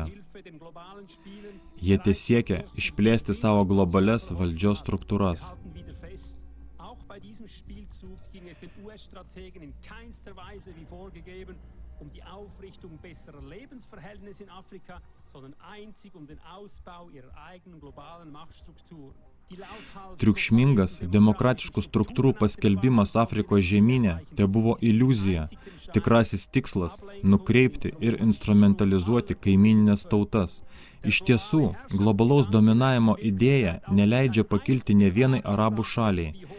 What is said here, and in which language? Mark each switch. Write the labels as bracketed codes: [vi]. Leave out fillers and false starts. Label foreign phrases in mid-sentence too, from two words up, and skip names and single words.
[lt] Jie tiesiekia išplėsti savo globalias valdžios struktūras. [de] Die Aufrichtung besserer Lebensverhältnisse in Afrika, sondern einzig den Ausbau ihrer eigenen globalen Machtstrukturen. [lt] Triukšmingas demokratiškų struktūrų paskelbimas Afrikos žemyne tai buvo iliuzija, tikrasis tikslas nukreipti ir instrumentalizuoti kaimyninės tautas. Iš tiesų, globalaus dominavimo idėja neleidžia pakilti ne vienai arabų šaliai.